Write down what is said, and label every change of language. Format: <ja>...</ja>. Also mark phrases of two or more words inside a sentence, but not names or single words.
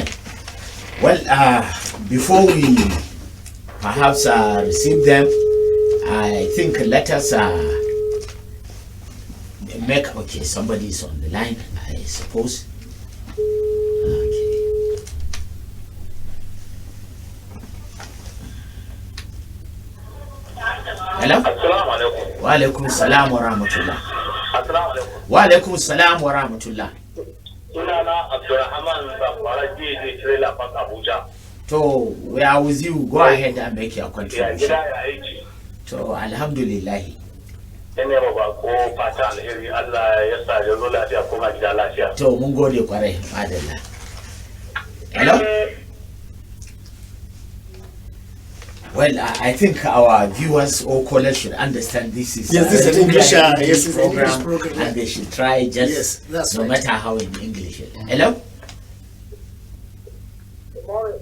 <en>Well, before we perhaps receive them, I think let us make, okay, somebody is on the line, I suppose. Okay. Hello?</en> <ar>السلام عليكم. وعليكم السلام ورحمة الله. السلام عليكم. وعليكم السلام ورحمة الله.</ar> <ha>Sunana Abdurrahman Zamfara Jeje Trailer Park Abuja.</ha> <en>So we are with you. Go ahead and make your contribution.</en> <ha>Gida ya aiki.</ha> <en>So alhamdulillah.</en> <ha>ina ma ba ko fata alheri Allah ya sa ya zo lafiya kuma gida lafiya. To mun gode kwarai madalla.</ha> <en>Hello? Well, I think our viewers or callers should understand this is Yes, this is an English, yes, it's an program, English program, and they should try just Yes, that's no right. matter how in English. Hello? Good morning.</en>